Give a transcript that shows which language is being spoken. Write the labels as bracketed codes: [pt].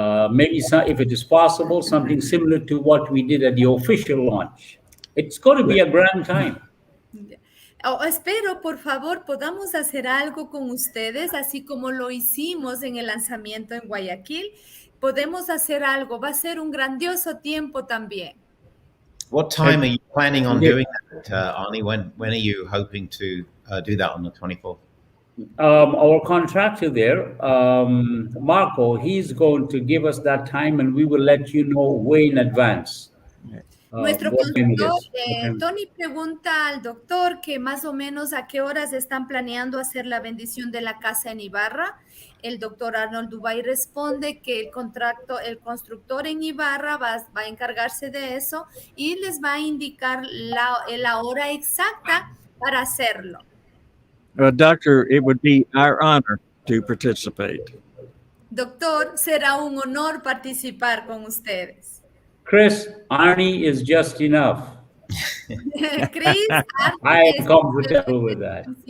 [en] Maybe if it is possible, something similar to what we did at the official launch. It's going to be a grand time. [es] Espero, por favor, podamos hacer algo con ustedes, así como lo hicimos en el lanzamiento en Guayaquil. Podemos hacer algo. Va a ser un grandioso tiempo también. [en] What time are you planning on doing that, Arnie? When are you hoping to do that on the 24th? our contractor there, Marco, he's going to give us that time, and we will let you know way in advance. [es] Nuestro [en] What time it [es] consultor, [en] is. What time- [es] Tony, pregunta al doctor que más o menos a qué horas están planeando hacer la bendición de la casa en Ibarra. El doctor Arnold Dubay responde que el constructor en Ibarra va a encargarse de eso y les va a indicar la hora exacta para hacerlo. [en] Doctor, it would be our honor to participate. [es] Doctor, será un honor participar con ustedes. [en] Chris, Arnie is just enough. Chris, I am comfortable with that.